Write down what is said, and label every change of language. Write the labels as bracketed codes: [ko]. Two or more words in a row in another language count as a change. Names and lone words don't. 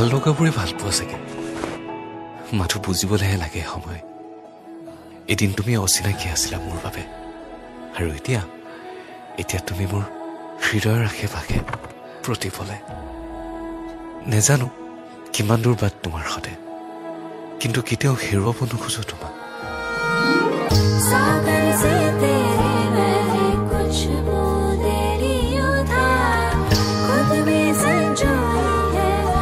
[as] এনেকুৱাবোৰে ভাল পোৱা চাগে মাথো বুজিবলৈহে লাগে সময় এদিন তুমি অচিনাকি আছিলা মোৰ বাবে আৰু এতিয়া তুমি মোৰ হৃদয়ৰ আশে-পাশে প্ৰতিফলে নেজানো কিমান দূৰ বাট তোমাৰ সতে কিন্তু কেতিয়াও হেৰুৱাব নোখোজো তোমাক [hi] सागर से तेरे बहे कुछ बूंदें उधार खुद में संजोई है